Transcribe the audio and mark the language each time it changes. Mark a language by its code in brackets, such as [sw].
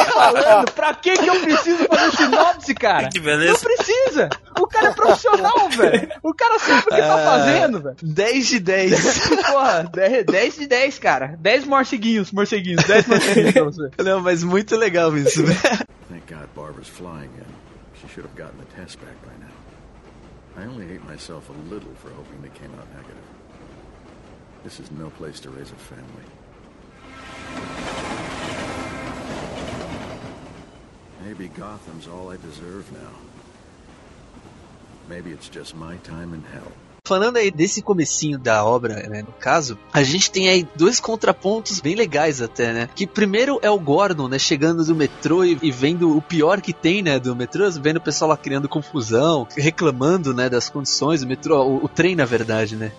[pt] Falando, pra que que eu preciso fazer sinopse, cara? Que beleza. Não precisa. O cara é profissional, velho. O cara sabe o que tá fazendo, velho. 10 de 10. Porra, 10 de 10, cara. 10 morceguinhos, 10 morceguinhos pra você. Não, mas muito legal isso, velho. [en] Thank God Barbara's flying in. She should have gotten the test back by now. I only hate myself a little for hoping they came out negative. This is no place to raise a family. Maybe Gotham's all I deserve now. Maybe it's just my time in hell. [pt] Falando aí desse comecinho da obra, né, no caso, a gente tem aí dois contrapontos bem legais até, né? Que primeiro é o Gordon, né, chegando do metrô e vendo o pior que tem, né, do metrô, vendo o pessoal lá criando confusão, reclamando, né, das condições, o trem, na verdade, né?